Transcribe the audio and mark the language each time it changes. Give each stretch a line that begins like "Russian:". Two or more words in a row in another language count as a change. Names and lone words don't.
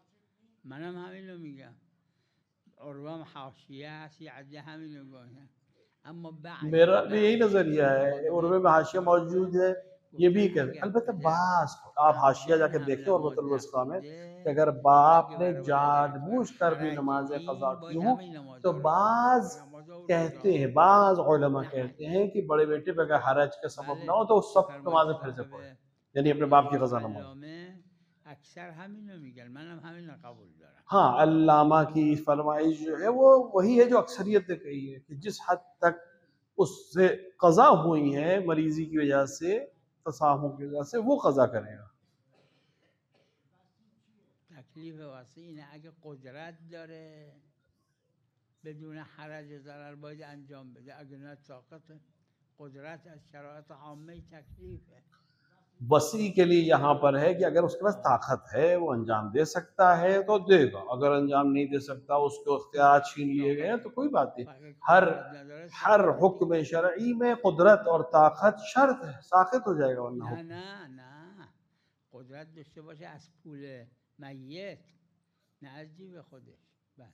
Persian: منم همین رو میگم. عروام حاشیه هست یه عده همین رو گاهن اما
Urdu: میرا بھی یہی نظریہ ہے، عربے میں حاشیہ موجود ہے، یہ بھی کہ البتہ بعض آپ حاشیہ جا کے دیکھیں عروۃ الوثقیٰ میں کہ اگر باپ نے جان بوجھ کر بھی نماز قضا کی ہوں تو بعض کہتے ہیں، بعض علماء کہتے ہیں کہ بڑے بیٹے پہ اگر حرج کا سبب نہ ہو تو اس سب نمازیں پھر سے پڑھیں، یعنی اپنے باپ کی قضا نماز۔
Persian: اکثر همین رو میگن، منم همین رو قبول دارم۔
Urdu: ہاں، علامہ کی فرمائش جو ہے وہ وہی ہے جو اکثریت نے کہی ہے کہ جس حد تک اس سے قضا ہوئی ہیں مریضی کی وجہ سے، تصاہم کی وجہ سے، وہ قضا کرے گا۔
Persian: تکلیف واسه اینه اگه قدرت داره بدون حرج و ضرر باید انجام بده، اگه نه طاقت قدرت از شرایط عامه تکلیفه۔
Urdu: وسیع کے لیے یہاں پر ہے کہ اگر اس کے پاس طاقت ہے وہ انجام دے سکتا ہے تو دے گا، اگر انجام نہیں دے سکتا، اس کو اختیارات چھین لیے گئے ہیں تو کوئی بات نہیں۔ ہر حکم شرعی میں قدرت اور طاقت شرط ہے، ساقط ہو جائے گا ورنہ
Persian: نه
Urdu: حکم۔
Persian: نه نه، قدرت داشته باشه از پول میت، نه از جیب خودش۔ بله